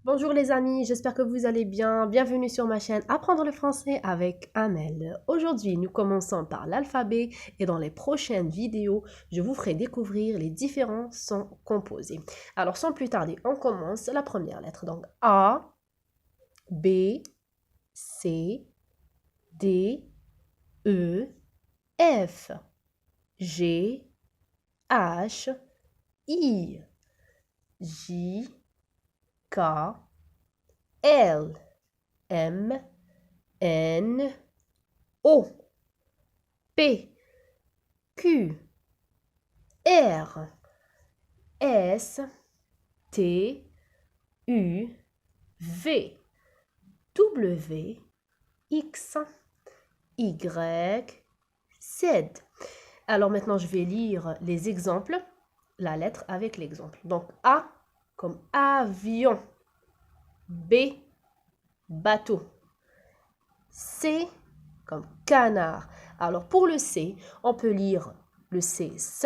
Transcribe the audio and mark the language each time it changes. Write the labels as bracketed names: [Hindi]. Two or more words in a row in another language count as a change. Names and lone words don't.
[French] Bonjour les amis, j'espère que vous allez bien. Bienvenue sur ma chaîne Apprendre le français avec Amel. Aujourd'hui, nous commençons par l'alphabet et dans les prochaines vidéos, je vous ferai découvrir les différents sons composés. Alors sans plus tarder, on commence la première lettre. Donc A, B, C, D, E, F, G, H, I, J, K, L, M, N, O, P, Q, R, S, T, U, V, W, X, Y, Z. Alors maintenant, je vais lire les exemples, la lettre avec l'exemple. Donc A comme avion. B, bateau. C, comme canard. Alors, pour le C, on peut lire le C, S.